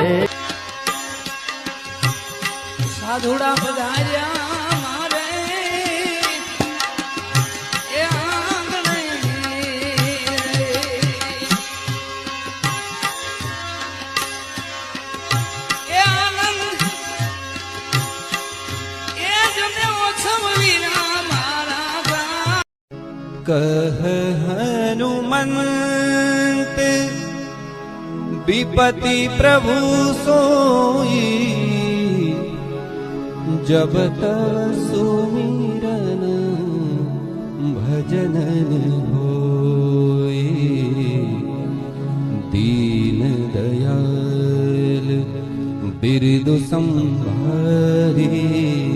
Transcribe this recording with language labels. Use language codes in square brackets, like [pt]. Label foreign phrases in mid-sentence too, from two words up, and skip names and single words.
[gu] સાધુડા પધાર્યા મારે એ આંગણે એ આનંદ એ જને ઓછમ વીરા મારા [awa] कह हनुमंत विपति प्रभु सोई जब सुमिरन भजन होई दीन दयाल बिरदु संभारी